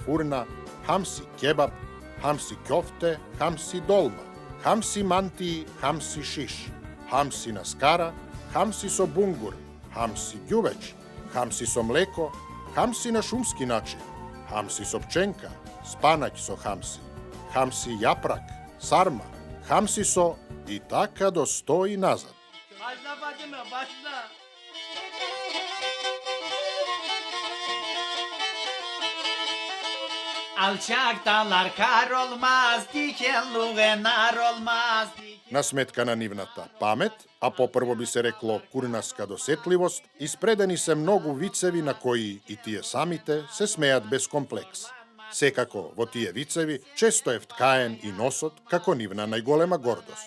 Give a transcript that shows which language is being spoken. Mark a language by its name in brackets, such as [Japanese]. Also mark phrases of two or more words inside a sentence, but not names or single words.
[Macedonian] фурна, хамси кебаб, хамси кјофте, хамси долма, хамси манти, хамси шиш, хамси на скара, хамси со бунгур, хамси ѓувеч, хамси со млеко, хамси на шумски начин, хамси со пченка, спанаќ со хамси, хамси јапрак, сарма, хамси со и така до 100 и назад. [Turkish] Başla Fatime, başla. Alçaktalar kar olmaz, dikenluğe nar olmaz. [Macedonian] На сметка на нивната памет, а попрво би се рекло курнаска досетливост, испредени се многу вицеви на кои и тие самите се смеат без комплекс. Секако, во тие вицеви, често е вткаен и носот како нивна најголема гордост.